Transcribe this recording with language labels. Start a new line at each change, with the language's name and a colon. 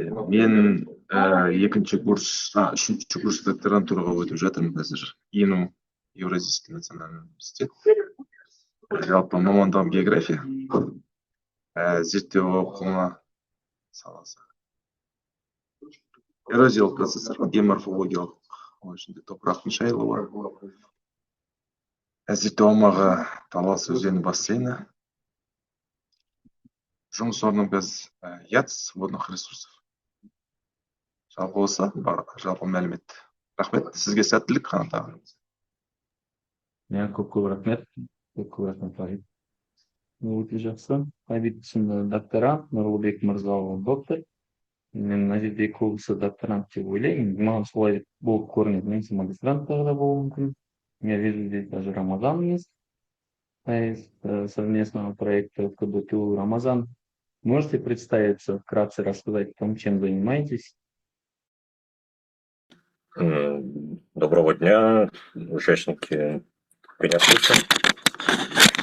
Kazakh: Мен үшінші курс докторантураға өтіп жатырмын қазір.
Russian: ИНУ, Евразийский национальный университет.
Kazakh: Жалпы мамандығым география. Зерттеу оқуына саласы. Эрозиялық процестер, геоморфологиялық, оның ішінде топырақтың шайылуы. Зерттеу аумағы Талас өзені бассейні. Жұмыс орным біз ЯЦ водных ресурсов. Жалпы осы бар, жалпы мәлімет. Рахмет, сізге сәттілік қанат аға. Көп рахмет. Көп рахмет, Ғабит. Өте жақсы. Ғабит сынды докторант, Нұрлыбек мырза доктор. Мен мына жерде көбісі докторант деп ойлаймын. Маған солай болып көрінеді. Мен магистранттағы да болуы мүмкін.
Russian: Я вижу здесь даже Рамазан есть. Совместного проекта КБТУ. Рамазан, можете представиться, вкратце рассказать о том, чем занимаетесь? Доброго дня, участники конференции.